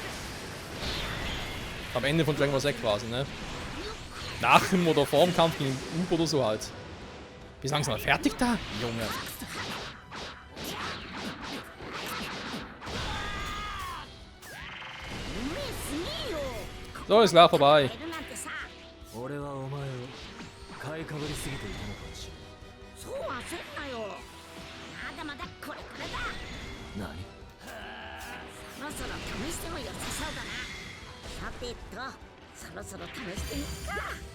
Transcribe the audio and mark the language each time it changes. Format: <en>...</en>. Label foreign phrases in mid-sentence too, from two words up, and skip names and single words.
<de>Am Ende von Dragon Ball Z quasi, ne? Nach dem oder vor dem Kampf gegen Up oder so halt. Bist du langsam mal fertig da, Junge? So, ist klar vorbei.</de> <ja>いるなんてさ俺はお前を買いかぶりすぎていたのかもしそうは焦んなよまだまだこれからだれない。そろそろ試しても良さそうだなさてとそろそろ試してみっか</ja>